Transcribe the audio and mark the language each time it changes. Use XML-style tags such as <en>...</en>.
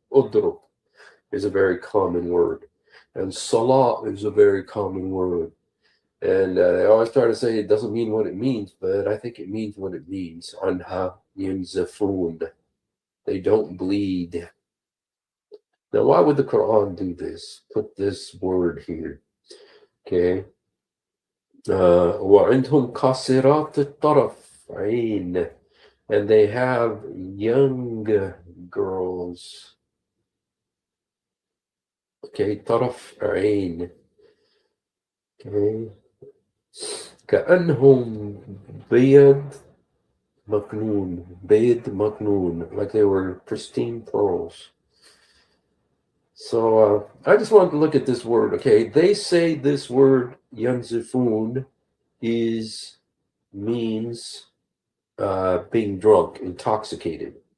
<en>Udrub is a very common word, and salah is a very common word. And they always try to say it doesn't mean what it means, but I think it means what it means.</en> <ar>Anha yunzafun.</ar> <en>They don't bleed. Now, why would the Quran do this? Put this word here. Okay.</en> <ar>وعندهم قاصرات الطرف عين.</ar> <en>And they have young girls. Okay, طرف عين. Okay.</en> <ar>كأنهم بيض مكنون,</ar> <en>like they were pristine pearls. So I just wanted to look at this word. Okay, they say this word yanzifun means being drunk, intoxicated.</en>